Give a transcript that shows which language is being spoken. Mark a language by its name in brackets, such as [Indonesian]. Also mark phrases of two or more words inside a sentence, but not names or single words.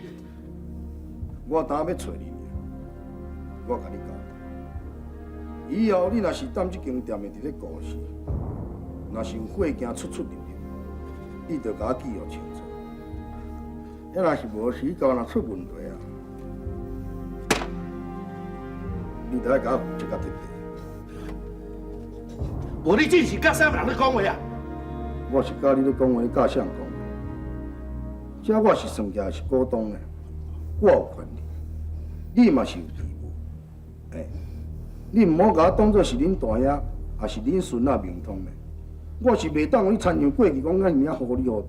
[Min Nan Chinese] 我当要找你，我甲你交代，以后你若是踮这间店的伫咧故事，若是有货件出入，你着甲我记录清楚。要若是无时到若出问题啊，你着爱甲我负责到彻底。无你真是甲啥人咧讲话啊？我是甲你咧讲话，你甲谁人讲话？这我是算起来是股东的，我有权利，你嘛是有义务。你唔好甲我当作是恁大爷，也是恁孙仔明通的。我是袂当你参详过去，讲咱尔糊里糊涂。